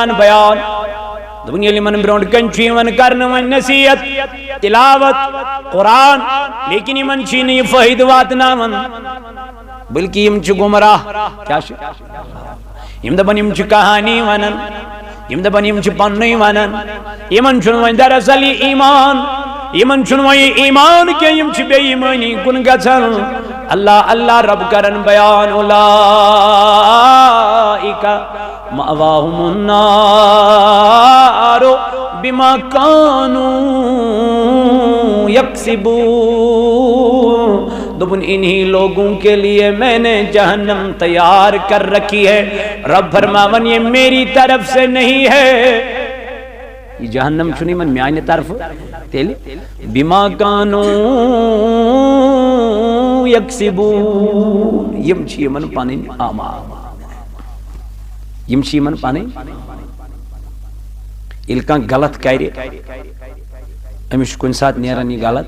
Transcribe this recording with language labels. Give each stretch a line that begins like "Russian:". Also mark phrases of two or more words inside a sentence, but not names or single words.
Kashmiri: ہن بیان دوٚپُن ییٚلہِ یِمن برونٛٹھ کَنہِ چھُ یِوان کرنہٕ وۄنۍ نصیحت تلاوت قرآن لیکن یِمن چھُے نہٕ یہِ فٲیدٕ واتناوان بلکہ یِم چھِ گمراہ کیٛاہ چھِ یِم دپان یِم چھِ کہانی ونان یِم دپان یِم چھِ پننُے ونان یِمن چھُنہٕ وۄنۍ دراصل یہِ ایٖمان یِمن چھُنہٕ وۄنۍ یہِ ایٖمان کینٛہہ یِم چھِ بے ایٖمٲنی کُن گژھان اللہ اللہ رب کرن بیان
Arabic: اولئک مأواہم النار بما کانوا یکسبون
Urdu: دوپن انہی لوگوں کے لیے میں نے جہنم تیار کر رکھی ہے
Kashmiri: رب فرماون
Urdu: یہ میری طرف سے نہیں ہے
Kashmiri: یہ جہنم چھُنہٕ یِمن میانہِ طرفہٕ تیٚلہِ
Urdu: بما
Arabic: کانوا یکسبون
Kashmiri: یِم چھِ یِمن پنٕنۍ اعمال یِم چھِ یِمن پنٕنۍ ییٚلہِ کانٛہہ غلط کرِ أمِس چھُ کُنہِ ساتہٕ نیران یہِ غلط